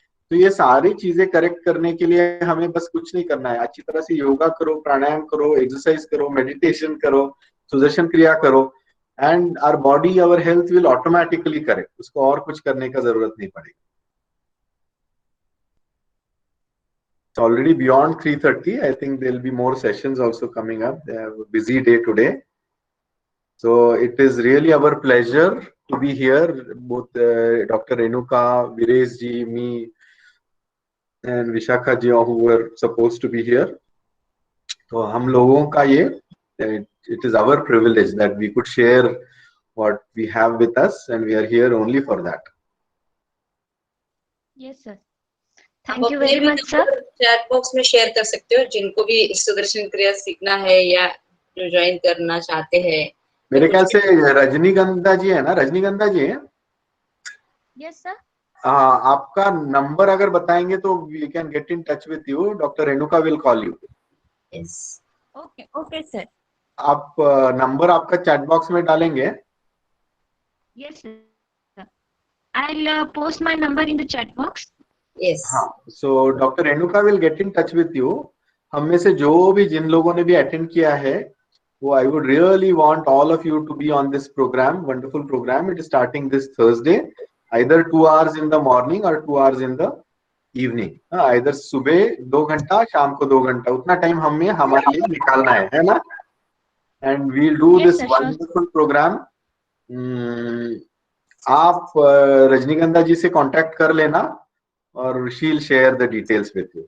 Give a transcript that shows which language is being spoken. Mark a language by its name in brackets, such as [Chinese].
[Hindi] तो ये सारी चीजें करेक्ट करने के लिए हमें बस कुछ नहीं करना है, अच्छी तरह से योगा करो, प्राणायाम करो, एक्सरसाइज करो, मेडिटेशन करो, सुदर्शन क्रिया करो, [English] And our body, our health will automatically correct. [Hindi] उसको और कुछ करने का जरूरत नहीं पड़ेगी. [English] It's already beyond 3:30. I think there'll be more sessions also coming up. They have a busy day today. So it is really our pleasure to be here. Both Dr. Renuka, Viresh ji, me, and Vishakha ji, who were supposed to be here. So [Hindi] हम लोगों का ये, [English] it is our privilege that we could share what we have with us, and we are here only for that. Yes, sir. Thank you very much, sir. [Hindi] Chat box में share कर सकते हो, जिनको भी सुदर्शन क्रिया सीखना है या जो ज्वाइन करना चाहते हैं. मेरे ख्याल से रजनीगंधा जी है ना, रजनीगंधा जी है. [English] Yes, sir. [Hindi] आपका नंबर अगर बताएंगे तो [English] We can get in touch with you. Doctor Renuka will call you. Yes. Okay, sir. [Hindi] आप नंबर आपका चैट बॉक्स में डालेंगे. [English] Yes, sir. I'll post my number in the chat box. Yes. हाँ, so doctor Renuka will get in touch with you. [Hindi] हम में से जो भी जिन लोगों ने भी अटेंड किया है, वो [English] I would really want all of you to be on this programme. Wonderful programme. It is starting this Thursday, either 2 hours in the morning or 2 hours in the evening. [Hindi] either सुबह 2 घंटा, शाम को 2 घंटा, उतना time हमें हमारे लिए निकालना है ना? [English] And we'll do Yes, this sir, sure. wonderful program. [Hindi] आप रजनीगंधा जी से कांटेक्ट कर लेना और [English] she'll share the details with you.